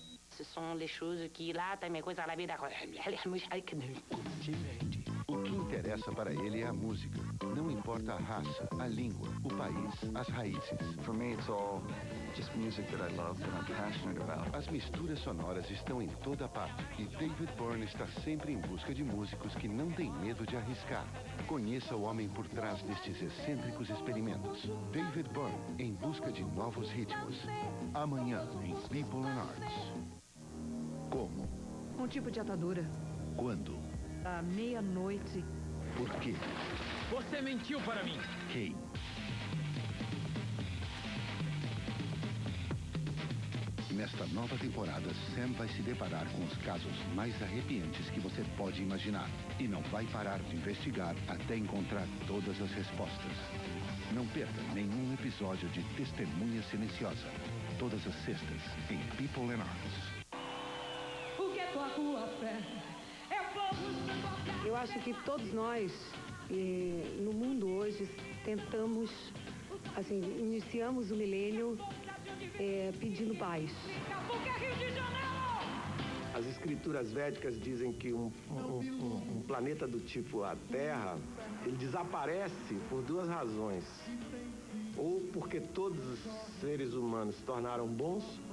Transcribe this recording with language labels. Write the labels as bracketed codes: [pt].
[pt] Ce sont les choses qui, là, t'as mes coisas à la vida. O que interessa para ele é a música. Não importa a raça, a língua, o país, as raízes. [en] For me, it's all just music that I love, that I'm passionate about. [pt] As misturas sonoras estão em toda parte e David Byrne está sempre em busca de músicos que não têm medo de arriscar. Conheça o homem por trás destes excêntricos experimentos. David Byrne, em busca de novos ritmos. Amanhã, em People and Arts. Como? Um tipo de atadura. Quando? À meia-noite. Por quê? Você mentiu para mim. Quem? Nesta nova temporada, Sam vai se deparar com os casos mais arrepiantes que você pode imaginar. E não vai parar de investigar até encontrar todas as respostas. Não perca nenhum episódio de Testemunha Silenciosa. Todas as sextas, em People and Arts. Eu acho que todos nós, no mundo hoje, tentamos, assim, iniciamos o milênio pedindo paz. As escrituras védicas dizem que um planeta do tipo a Terra, ele desaparece por 2 razões. Ou porque todos os seres humanos se tornaram bons,